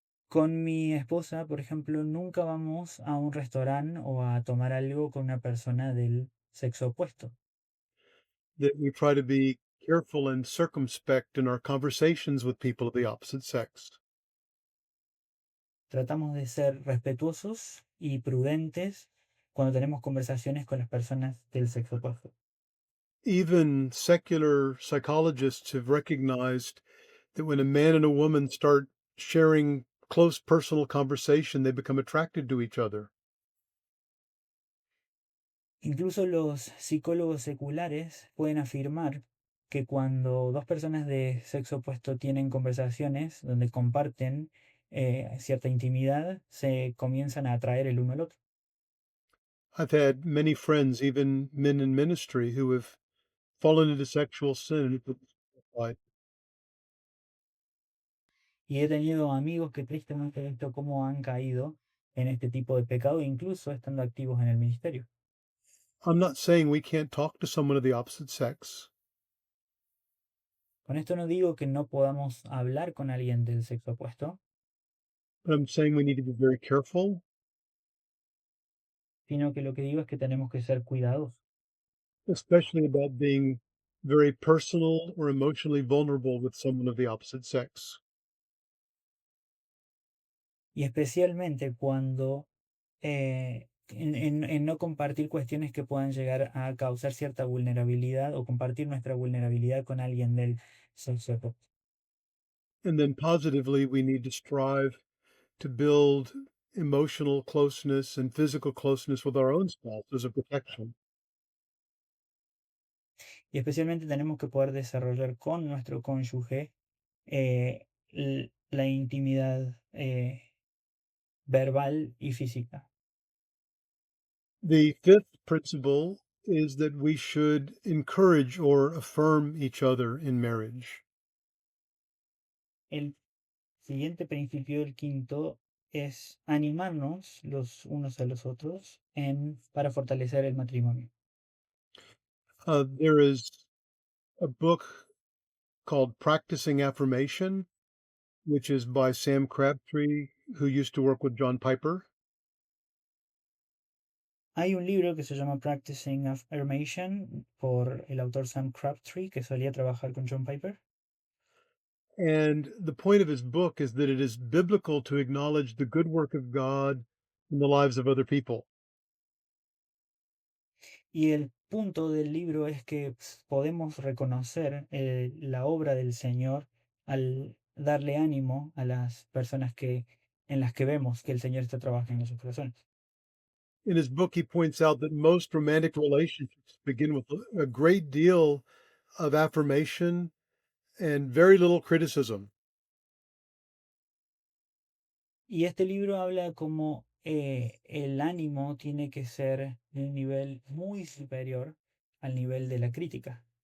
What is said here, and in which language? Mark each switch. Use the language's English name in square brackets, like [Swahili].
[Spanish] Con mi esposa, por ejemplo, nunca vamos a un restaurante o a tomar algo con una persona del sexo opuesto. [English] That we try to be careful and circumspect in our conversations with people of the opposite sex. [Spanish] Tratamos de ser respetuosos y prudentes cuando tenemos conversaciones con las personas del sexo opuesto. [English] Even secular psychologists have recognized that when a man and a woman start sharing close personal conversation, they become attracted to each other. [Spanish] Incluso los psicólogos seculares pueden afirmar que cuando dos personas de sexo opuesto tienen conversaciones donde comparten cierta intimidad, se comienzan a atraer el uno al otro. [English] I've had many friends, even men in ministry, who have fallen into sexual sin. [Spanish] Y he tenido amigos que tristemente he visto cómo han caído en este tipo de pecado, incluso estando activos en el ministerio. [English] I'm not saying we can't talk to someone of the opposite sex, [Spanish] Con esto no digo que no podamos hablar con alguien del sexo opuesto, [English] but I'm saying we need to be very careful, [Spanish] sino que lo que digo es que tenemos que ser cuidadosos. [English] especially about being very personal or emotionally vulnerable with someone of the opposite sex. [Spanish] Y especialmente cuando en no compartir cuestiones que puedan llegar a causar cierta vulnerabilidad o compartir nuestra vulnerabilidad con alguien del sexo opuesto. [English] And then positively, we need to strive to build emotional closeness and physical closeness with our own spouse as a protection. [Spanish] Y especialmente tenemos que poder desarrollar con nuestro cónyuge la intimidad verbal y física. [English] The fifth principle is that we should encourage or affirm each other in marriage. [Spanish] El siguiente principio, el quinto, es animarnos los unos a los otros para fortalecer el matrimonio. [English] There is a book called Practicing Affirmation, which is by Sam Crabtree, who used to work with John Piper. [Spanish] Hay un libro que se llama Practicing Affirmation por el autor Sam Crabtree, que solía trabajar con John Piper. [English] And the point of his book is that it is biblical to acknowledge the good work of God in the lives of other people. [Spanish] Y el punto del libro es que podemos reconocer la obra del Señor al darle ánimo a las personas en las que vemos que el Señor está trabajando en sus corazones. [English] In his book, he points out that most romantic relationships begin with a great deal of affirmation and very little criticism. [Spanish] Y este libro habla como el ánimo tiene que ser de un nivel muy superior al nivel de la crítica.